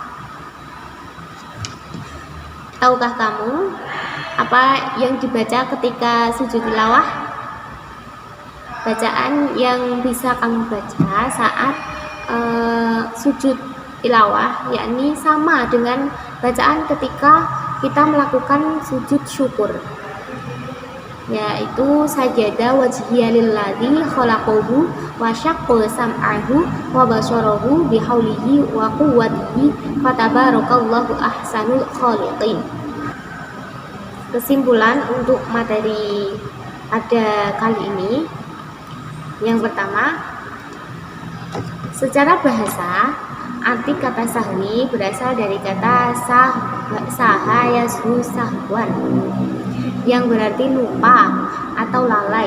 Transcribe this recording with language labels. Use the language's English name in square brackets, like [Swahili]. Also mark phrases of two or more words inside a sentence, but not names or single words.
[Indonesian] Tahukah kamu apa yang dibaca ketika sujud tilawah? Bacaan yang bisa kamu baca saat sujud tilawah yakni sama dengan bacaan ketika kita melakukan sujud syukur, yaitu [Arabic] سجد وجهي للذي خلقه وشق سمعه وبصره بحوله وقوته فتبارك الله أحسن الخالقين. [Indonesian] Kesimpulan untuk materi pada kali ini, yang pertama, secara bahasa arti kata sahwi berasal dari kata [Arabic] سها يسهو سهوا [Indonesian] yang berarti lupa atau lalai.